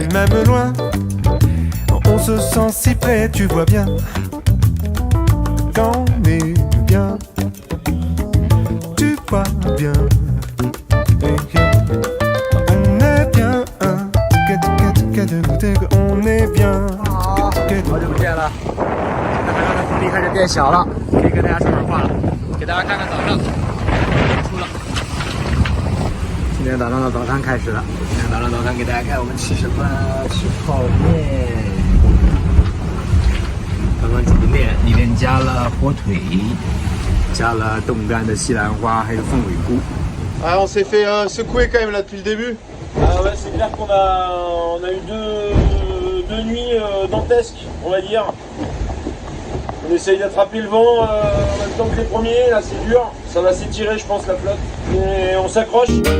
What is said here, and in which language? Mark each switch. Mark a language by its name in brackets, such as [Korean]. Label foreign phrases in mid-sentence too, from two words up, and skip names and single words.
[French] Même loin, on se sent si près, tu vois bien. Quand on est bien, tu vois bien. On est bien, on est bien. [Chinese] 好久不见了，现在海上的浮力开始变小了，可以跟大家说点话了。给大家看看早上，出了。今天早上的早餐开始了。今天早上早餐给大家看，我们吃什么？吃泡面。刚刚煮的面里面加了火腿，加了冻干的西兰花，还有凤尾菇。 [French] Ah, on s'est fait secouer quand même là depuis le début. Ah ouais, c'est clair qu'on a eu deux nuits dantesques, on va dire. On essaye d'attraper le vent en même temps que les premiers, là c'est dur. Ça va s'étirer je pense la flotte. Et on s'accroche.